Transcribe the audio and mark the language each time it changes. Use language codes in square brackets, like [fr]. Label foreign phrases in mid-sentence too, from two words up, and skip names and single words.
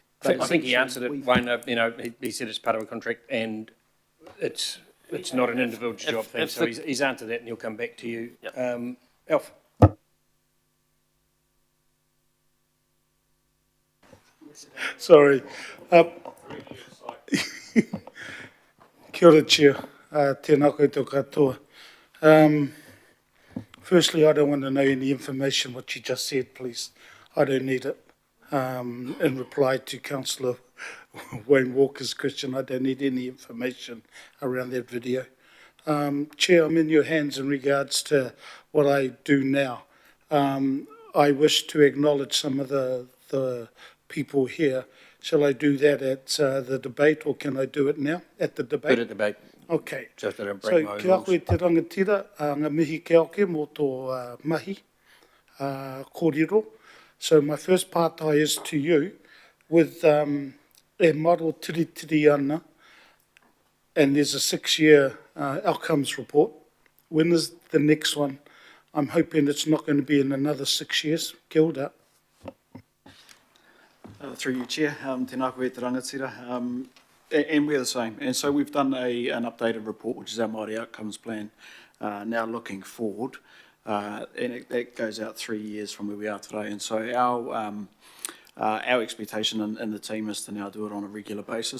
[en] I think he answered it, Wayne. He said it's part of a contract, and it's not an individual job thing. So he's answered that, and he'll come back to you. Yep. Alf. Sorry. [mi] Kia ora, Chair. Tēnā koutou katoa. [en] Firstly, I don't want to know any information what you just said, please. I don't need it. In reply to Councillor Wayne Walker's question, I don't need any information around that video. Chair, I'm in your hands in regards to what I do now. I wish to acknowledge some of the people here. Shall I do that at the debate, or can I do it now at the debate? Good at debate. Okay. Just don't So, break my own [mi] kia koe [en] rules. [mi] te rangatira, ngā mihi ke oke mō tō mahi, kōrero. [en] So my first pātai is to you, with [mi] e maro tiri ana, [en] and there's a 6-year outcomes report. When is the next one? I'm hoping it's not going to be in another 6 years. [mi] Kia ora. [en] Through you, Chair, [mi] tēnā koe te rangatira, [en] and we're the same. And so we've done an updated report, which is our Māori Outcomes Plan, now looking forward, and that goes out 3 years from where we are today. And so our expectation in the team is to now do it on a regular basis.